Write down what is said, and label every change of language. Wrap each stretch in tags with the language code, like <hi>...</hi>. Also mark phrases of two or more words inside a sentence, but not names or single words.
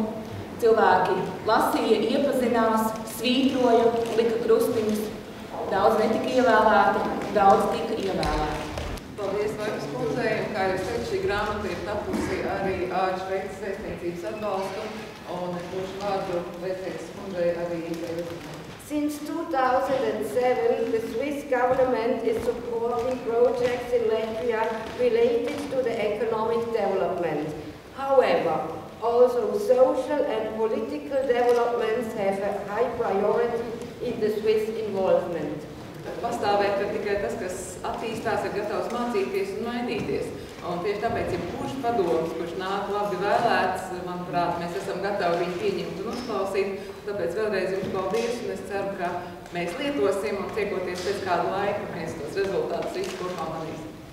<lv>Cilvēki lasīja, iepazinās, svītroja, lika krustiņus. Daudz netika ievēlēti, daudz tika ievēlēti. Paldies Vaigas kundzei, un kā jūs teicu, šī grāmata ir tapusi arī ar Šveices vēstniecības atbalstu, un došu vārdu vēstniecības kundzei arī Itai.</lv> <en>Since 2007, the Swiss government is supporting projects in Latvia related to the economic development. However, also social and political developments have a high priority in the Swiss involvement.</en> <lv>Pastāvēt, ka tikai tas, kas attīstās, ir gatavs mācīties un mainīties. Un tieši tāpēc, ja kurš padoms, kurš nāk labi vēlēts, manuprāt, mēs esam gatavi viņu pieņemt un uzklausīt. Tāpēc vēlreiz jums paldies, un es ceru, ka mēs lietosim un tiekoties pēc kādu laiku, mēs tos rezultātus visi kopā manīsim.</lv>